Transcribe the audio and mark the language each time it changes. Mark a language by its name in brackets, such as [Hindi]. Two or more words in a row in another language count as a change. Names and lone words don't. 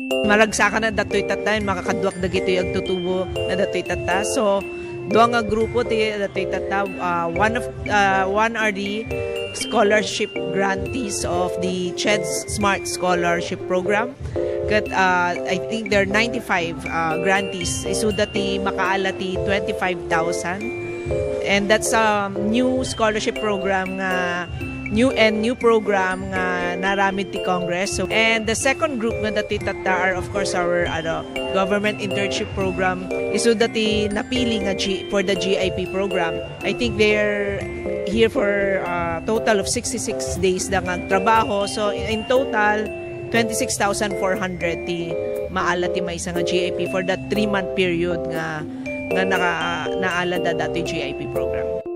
[Iloko] Maragsakan na datoy tatta, makakaduak dagitoy agtutubo na datoy tatta. So, dua nga grupo ti datoy tatta, [English] ah, one of, ah, one are the scholarship grantees of the ched's Smart Scholarship Program. Ket, ah, I think there are ninety-five, ah, grantees. [Iloko] Isuda ti makaala ti twenty-five thousand. [English] And that's a new scholarship program nga, new and new program [Iloko] nga naramid ti Congress. [English] So, and the second group [Iloko] nga dati tatta [English] are, of course, our, ano, government internship program. [Iloko] Isuda ti napili nga G-, [English] for the G I P program. I think they're here for a total of sixty-six days [Iloko] da nga trabaho. [English] So, in total, [Iloko] twenty-six thousand four hundred ti maala ti maysa nga G I P [English] for that three-month period [Iloko] nga, nga naka-, naala da dati G I P program.